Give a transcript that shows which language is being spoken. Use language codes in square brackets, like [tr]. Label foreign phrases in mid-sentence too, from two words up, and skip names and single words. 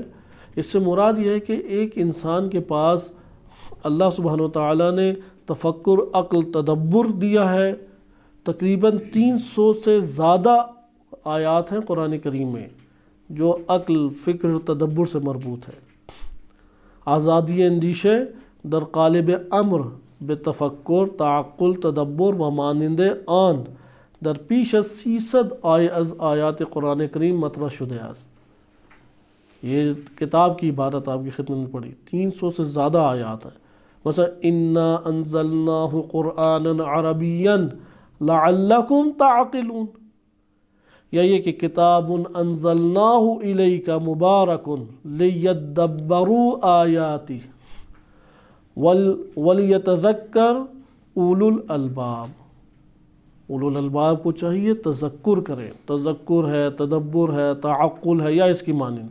[ur] اس سے مراد یہ ہے کہ ایک انسان کے پاس اللہ سبحانہ و تعالیٰ نے تفکر، عقل، تدبر دیا ہے. تقریباً 300 سے زیادہ آیات ہیں قرآن کریم میں جو عقل، فکر، تدبر سے مربوط ہے. [fa] آزادی اندیشے در قالب امر بے تفکر، تعقل، تدبر و مانند آن در پیش از 300 از آیات قرآن کریم مطرح شده است. [ur] یہ کتاب کی عبارت آپ کی خدمت میں پڑھی، 300 سے زیادہ آیات ہیں. [ar] مثلا انا انزلناہ قرآنا عربیا لعلکم تعقلون، [ur] یا یہ کہ [ar] کتاب انزلناہ الیک مبارک لیدبروا آیاتہ ولیتذکر اولو الالباب. اولو الالباب کو چاہیے تذکر کریں، تذکر ہے، تدبر ہے، تعقل ہے، یا اس کی مانند.